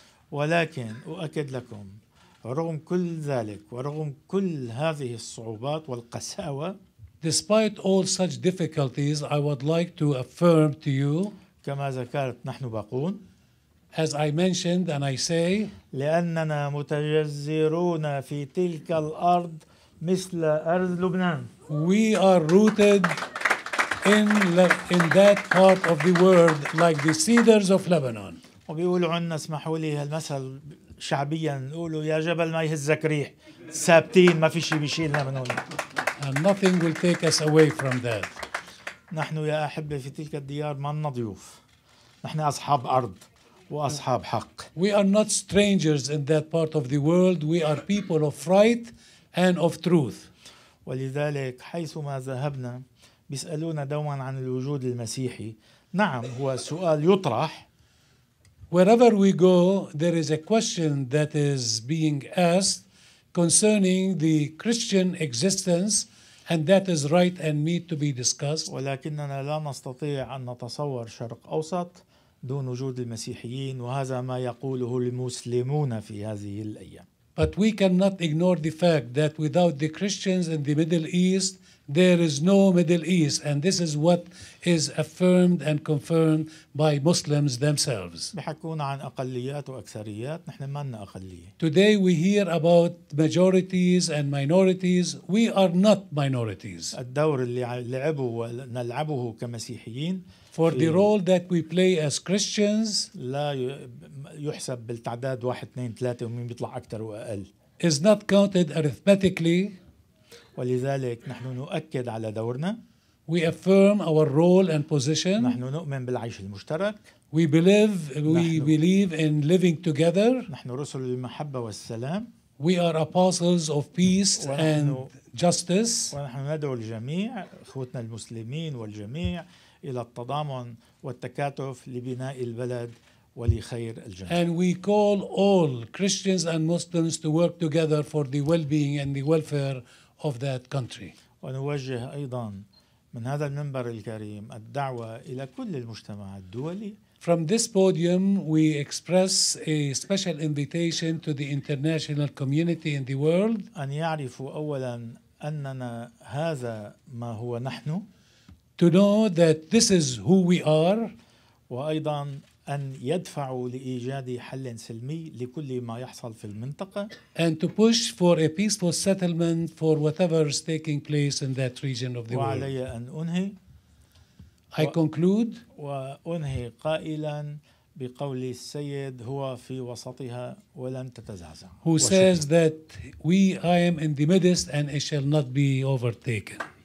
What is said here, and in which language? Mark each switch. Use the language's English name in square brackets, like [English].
[Arabic] ولكن أؤكد لكم، رغم كل ذلك ورغم كل هذه الصعوبات والقساوة، [English] Despite all such difficulties, I would like to affirm to you, [Arabic] كما ذكرت، نحن باقون [English] as I mentioned and I say, [Arabic] لأننا متجذرون في تلك الأرض مثل أرض لبنان. [English] we are rooted in that part of the world like the cedars of Lebanon. [Arabic] وبيقولوا عنا، اسمحوا لي هالمثل شعبيا، نقولوا يا جبل ما يهزك ريح، ثابتين، ما في شيء بيشيلنا من هون. [English] And nothing will take us away from that. [Arabic] نحن يا أحبة في تلك الديار ما ضيوف، نحن أصحاب أرض وأصحاب حق. [English] We are not strangers in that part of the world. We are people of right and of truth. [Arabic] ولذلك حيثما ذهبنا بيسألونا دوما عن الوجود المسيحي. نعم، هو سؤال يطرح. [English] Wherever we go, there is a question that is being asked concerning the Christian existence, and that is right and meet to be discussed. [Arabic] ولكننا لا نستطيع أن نتصور شرق أوسط دون وجود المسيحيين، وهذا ما يقوله المسلمون في هذه الأيام. [English] But we cannot ignore the fact that without the Christians in the Middle East, there is no Middle East, and this is what is affirmed and confirmed by Muslims themselves. [Arabic] بيحكونا عن أقليات وأكثريات، نحن ما لنا أقلية. [English] Today we hear about majorities and minorities. We are not minorities. [Arabic] الدور اللي لعبه ونلعبه كمسيحيين [English] For the role that we play as Christians [Arabic] لا يحسب بالتعداد 1 2 3 ومين بيطلع أكثر وأقل. [English] is not counted arithmetically. [Arabic] ولذلك نحن نؤكد على دورنا. [English] We affirm our role and position. [Arabic] نحن نؤمن بالعيش المشترك. [English] We believe in living together. [Arabic] نحن رسل المحبة والسلام. [English] We are apostles of peace and justice. [Arabic] ونحن ندعو الجميع اخوتنا المسلمين والجميع إلى التضامن والتكاتف لبناء البلد ولخير الجميع. [English] And we call all Christians and Muslims to work together for the well-being and the welfare of that country. [Arabic] ونوجه أيضا من هذا المنبر الكريم الدعوة إلى كل المجتمع الدولي. [English] From this podium, we express a special invitation to the international community in the world [Arabic] أن يعرفوا أولا أننا هذا ما هو نحن. [English] to know that this is who we are. [Arabic] وأيضا أن يدفعوا لإيجاد حل سلمي لكل ما يحصل في المنطقة. [English] And to push for a peaceful settlement for whatever is taking place in that region of the world. [Arabic] وعلي أن أنهي. [English] I conclude. [Arabic] وأنهي قائلا بقول السيد هو في وسطها ولن تتزعزع. [English] Who says that I am in the midst and it shall not be overtaken.